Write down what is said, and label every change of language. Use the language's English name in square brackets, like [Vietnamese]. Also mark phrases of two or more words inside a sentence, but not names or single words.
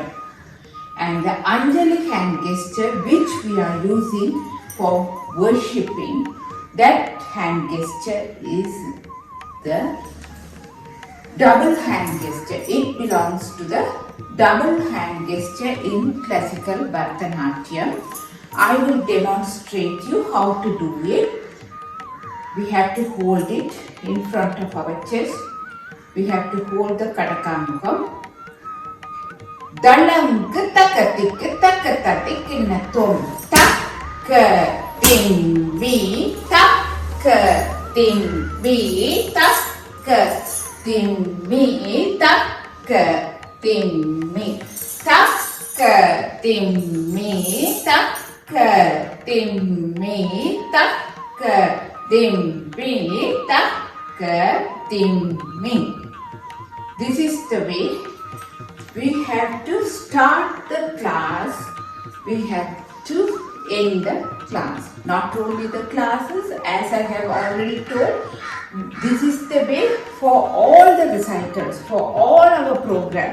[English] And the Anjali hand gesture which we are using for worshipping, that hand gesture is the double hand gesture. It belongs to the double hand gesture in classical Bharatha Natyam. I will demonstrate you how to do it. We have to hold it in front of our chest. We have to hold the Katakamukam. Dalam ketatik ketatik natum tak tin bi tak tin bi tak tin bi tak tin mi tak tin mi tak tin mi tak tin bi tak tin mi. This is the way we have to start the class. We have to end the class. Not only the classes, as I have already told, this is the way for all the recitals, for all our program.